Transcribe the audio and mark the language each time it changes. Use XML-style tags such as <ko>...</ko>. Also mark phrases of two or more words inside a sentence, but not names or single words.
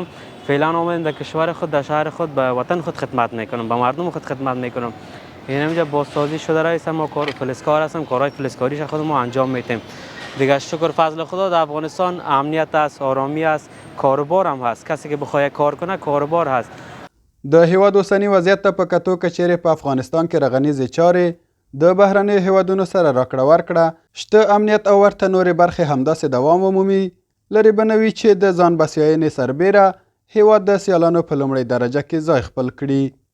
<fa>فعلا آمدم در کشور خود، در شهر خود، به وطن خود خدمت میکنم، به مردم خود خدمت میکنم. این اینجا بازسازی شده رئیس ما فلزکار هستم، کارهای فلزکاریش خود ما انجام میدیم. دیگه شکر فضل خدا در افغانستان امنیت است، آرامی است، کاروبار هم هست. کسی که بخواد کار کنه کاروبار هست.</fa> <ps>د هیواد اوسنی وضعیت ته په کتو که چیرې په افغانستان کې رغنیزې چارې د بهرنیو هیوادونو سره راکړه ورکړه، شته امنیت او ورته نورې برخې همداسې دوام ومومي، لرې به نه وي چې د ځان بسیاینې سربیره هیواد د سیالانو په لومړۍ درجه کې ځای خپل کړي.</ps>